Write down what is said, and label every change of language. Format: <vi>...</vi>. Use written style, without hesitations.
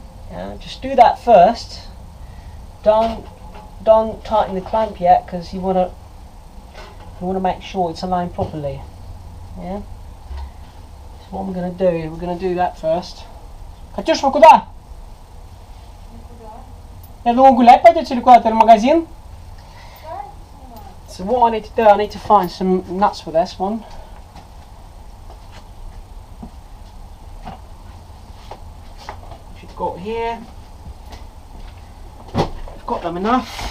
<en>Yeah, just do that first. Don't tighten the clamp yet, because you want to make sure it's aligned properly. Yeah. So what we're going to do, we're going to do that first.</en> <ru>Катюш, куда? Я думал, гулять пойдете или куда-то, в магазин?</ru> <en>So what I need to do, I need to find some nuts for this one. Which you've got here. I've got them enough.</en>